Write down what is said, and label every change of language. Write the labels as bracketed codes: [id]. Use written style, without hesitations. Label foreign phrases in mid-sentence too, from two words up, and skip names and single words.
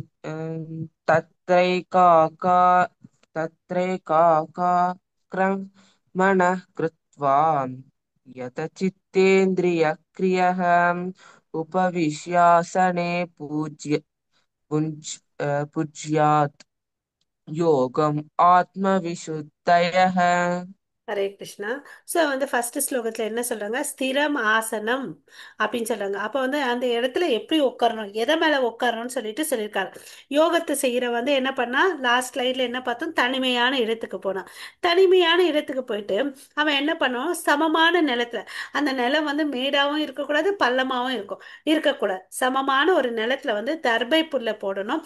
[sa] तत्रैकाका तत्रैकाक्रमणः कृत्वा यतचित्तेन्द्रियक्रियः उपविश्यासने पूज्यात् योगम् आत्मविशुद्धयः. [ta] ஹரே கிருஷ்ணா. ஸோ வந்து ஃபர்ஸ்ட் ஸ்லோகத்தில் என்ன சொல்றாங்க? [sa] स्थिरम् आसनम् [ta] அப்படின்னு சொல்றாங்க. அப்போ வந்து அந்த இடத்துல எப்படி உட்காரணும், எதை மேலே உட்காரணும்னு சொல்லியிருக்காரு. யோகத்தை செய்கிற வந்து என்ன பண்ணா, [en] last slide [ta] என்ன பார்த்தோம், தனிமையான இடத்துக்கு போனான். தனிமையான இடத்துக்கு போயிட்டு அவன் என்ன பண்ணுவான், சமமான நிலத்துல, அந்த நிலம் வந்து மேடாகவும் இருக்கக்கூடாது, பள்ளமாகவும் இருக்கக்கூடாது, சமமான ஒரு நிலத்துல வந்து தர்பை புல்லை போடணும்.